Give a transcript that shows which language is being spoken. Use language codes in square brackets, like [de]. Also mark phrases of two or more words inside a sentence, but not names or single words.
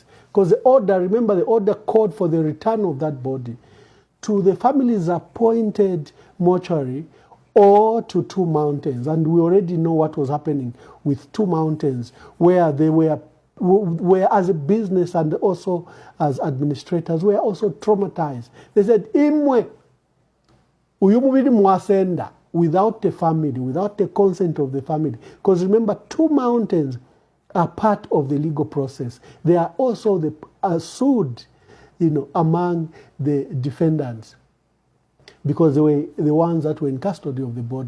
[en] Because the order, remember the order called for the return of that body to the family's appointed mortuary or to Two Mountains. And we already know what was happening with Two Mountains, where they were as a business and also as administrators, were also traumatized. They said, [bem] Imwe, uyumubiri mwasenda, [en] without the family, without the consent of the family. Because remember, Two Mountains are part of the legal process. They are also sued, among the defendants, because they were the ones that were in custody of the body.